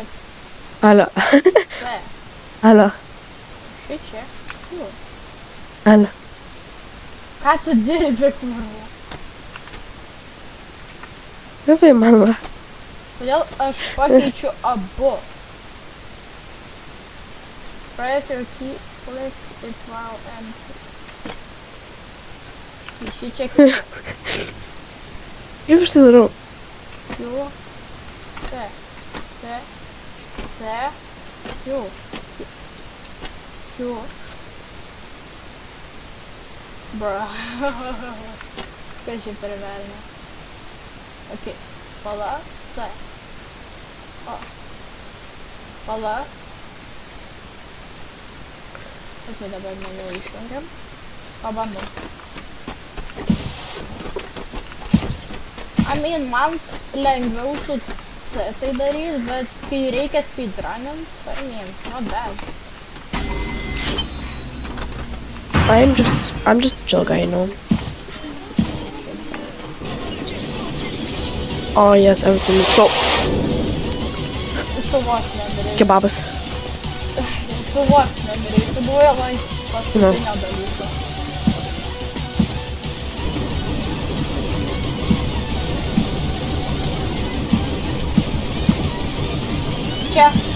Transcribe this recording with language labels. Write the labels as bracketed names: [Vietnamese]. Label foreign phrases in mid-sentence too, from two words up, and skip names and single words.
[Lithuanian] Alio. C. Alio. Šičia. Kur? Alio. Ką tu dirbi, kurva? Kaip įmanoma? Kodėl aš pakeičiu abu? [English] Press your key, click it while empty. [Lithuanian] Šičia keičiu. Kaip aš tai darau? Q, C, C, C, Q, Q. Bro. Kas čia per velnias? Ok, pala, C. O. Pala. Ok, dabar mažiau išjungiam. Pabandom. Man lengviau su C tai daryti, bet kai reikia speedrunint, [English] not bad. I'm just a chill guy, you know. Oh yes, everything is so [Lithuanian] Tu vos nedarei. kebabas. Tu vos nedarei. Tu buvai like paskutinio dalyko. Čia.